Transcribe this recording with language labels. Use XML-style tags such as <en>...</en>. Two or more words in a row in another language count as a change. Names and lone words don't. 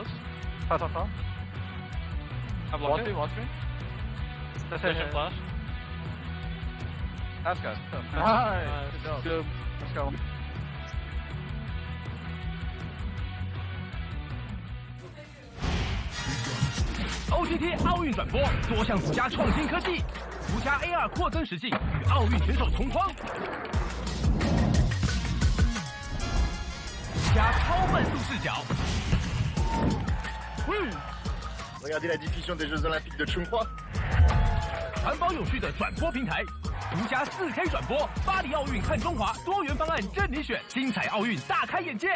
<en>Far. I've blocked it. Watch me. Let's hit flash. That's good. Nice. Good job. Let's go.</en> <zh>OGT 奥运转播，多项独家创新科技，独家 AR 扩增实境，与奥运选手同框，独家超慢速视角。</zh> <fr>Regardez la diffusion des Jeux Olympiques de Chongqing.</fr> <zh>环保有序的转播平台，独家4K 转播，巴黎奥运看中华，多元方案任你选，精彩奥运大开眼界。</zh>